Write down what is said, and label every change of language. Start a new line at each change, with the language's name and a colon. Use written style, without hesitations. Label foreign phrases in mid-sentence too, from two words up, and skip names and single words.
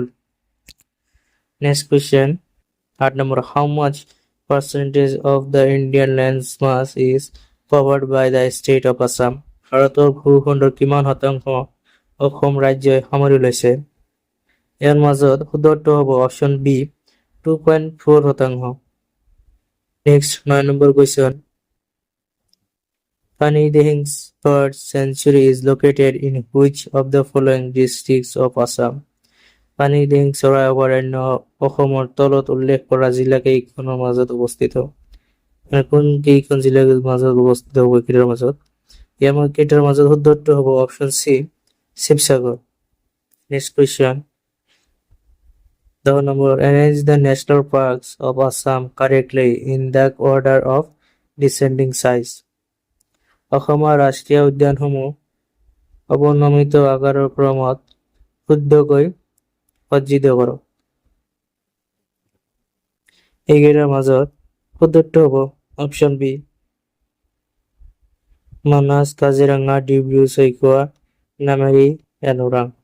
English: Next question 8 number how much percentage of the Indian landmass is covered by the state of Assam.
Assamese: ভাৰতৰ ভূখণ্ডৰ কিমান শতাংশ অসম ৰাজ্যই সামৰি লৈছে? ইয়াৰ মাজত শুদ্ধটো হ'ব
English: option B
Assamese: 2.4 শতাংশ।
English: next 9 number question Panidihings's bird sanctuary is located in which of the following districts of Assam?
Assamese: পানীদিহিং চৰাই অভয়াৰণ্য অসমৰ তলত উল্লেখ কৰা জিলা কেইখনৰ মাজত অৱস্থিত? কোন কেইখন জিলাৰ মাজত অৱস্থিত হ'ব এইকেইটাৰ মাজত? ইয়াৰ কেইটাৰ মাজত শুদ্ধটো হ'ব
English: option C
Assamese: শিৱসাগৰ।
English: next question 10 number arrange the national parks of Assam correctly in the order of descending size.
Assamese: অসমৰ ৰাষ্ট্ৰীয় উদ্যানসমূহ অৱনমিত আকাৰৰ ক্ৰমত শুদ্ধকৈ সজ্জিত কৰক। এইকেইটাৰ মাজত শুদ্ধটো হ'ব
English: option B
Assamese: মানাস কাজিৰঙা ডিব্ৰু চৈখোৱা নামেৰি এণ্ড ওৰাং।